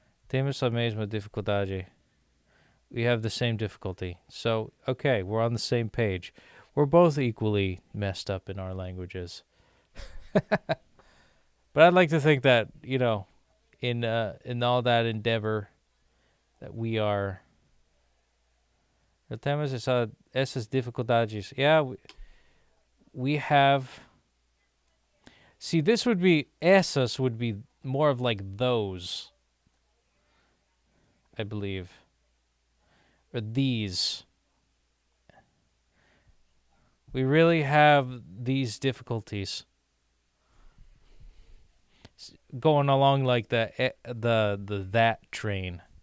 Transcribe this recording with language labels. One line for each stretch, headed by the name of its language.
Portuguese: Temos a mesma dificuldade.
English: We have the same difficulty. So, okay, we're on the same page. We're both equally messed up in our languages. But I'd like to think that, you know, in all that endeavor, that we are.
Portuguese: Temos essas dificuldades.
English: Yeah, we have. See, this would be essas would be more of like those, I believe, or these. We really have these difficulties going along like the that train.